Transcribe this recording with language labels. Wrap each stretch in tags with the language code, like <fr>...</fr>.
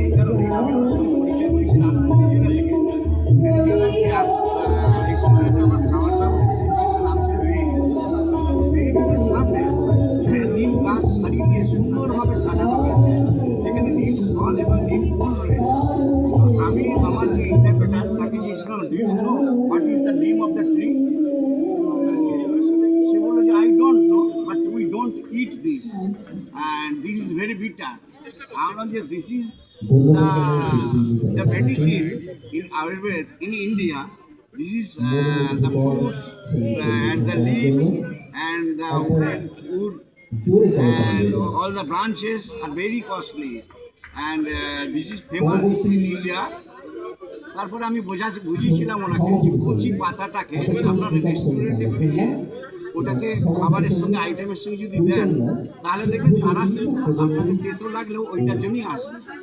<bn>এই কারণে আমি ওনার সঙ্গে পরিচয় করেছিলাম ভেনেজুয়েলা থেকে। ভেনেজুয়েলার যে রেস্টুরেন্টে আমার খাওয়ার ব্যবস্থা ছিল, সেটার নাম ছিল ভেরিডির সামনে নিম গাছ সারিয়ে দিয়ে সুন্দরভাবে সাজানো হয়েছে, যেখানে নিম ফল এবং নিম ফুল রয়েছে। তো আমি আমার যে ইন্টারপ্রেটার তাকে দিয়েছিলাম,</bn> <en>Do you know what is the name of the tree?</en> <bn>সে বললো যে</bn> <en>I don't know, but we don't eat this and this is very bitter. I know that this is the medicine in Ayurveda in India. This is the fruits and the leaves and the wood and all the branches are very costly and this is famous in India.</en> <bn>তারপরে আমি বুঝিয়েছিলাম ওনাকে যে কচি পাতাটাকে আপনার রেস্টুরেন্টে পেয়েছে, ওটাকে খাবারের সঙ্গে আইটেমের সঙ্গে যদি দেন, তাহলে দেখবেন তারা কিন্তু আপনাকে তেতো লাগলেও ওইটার জন্যই আসবে।</bn>